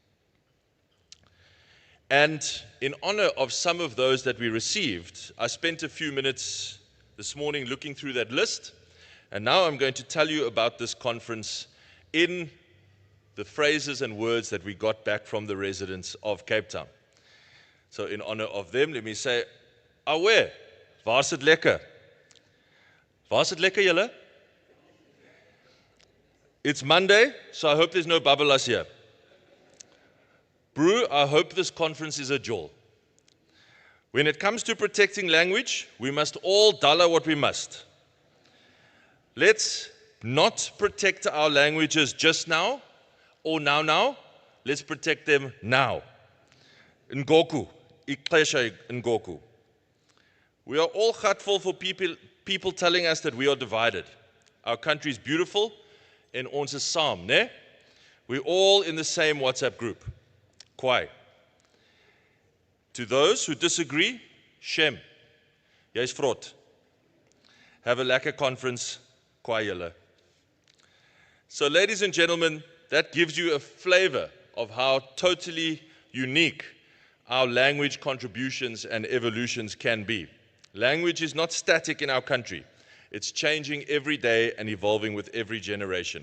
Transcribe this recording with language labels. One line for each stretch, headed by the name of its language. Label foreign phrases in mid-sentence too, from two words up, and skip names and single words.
English: And in honor of some of those that we received, I spent a few minutes this morning looking through that list. And now I'm going to tell you about this conference in the phrases and words that we got back from the residents of Cape Town. So in honor of them, let me say, Awe,
Afrikaans: waar's dit lekker? Waar's dit lekker, julle?
English: It's Monday, so I hope there's no babbelas here. Brew, I hope this conference is a jol. When it comes to protecting language, we must all dollar what we must. Let's not protect our languages just now or now. Let's protect them now.
Xhosa: Ngoku, ixesha ngoku.
English: We are all grateful for people telling us that we are divided. Our country is beautiful and
Afrikaans: ons is saam, né?
English: We're all in the same WhatsApp group. Kwai. To those who disagree, shem.
Afrikaans: Jy's vrot.
English: Have a lekker conference,
Afrikaans: kwai julle.
English: So ladies and gentlemen, that gives you a flavor of how totally unique our language contributions and evolutions can be. Language is not static in our country. It's changing every day and evolving with every generation.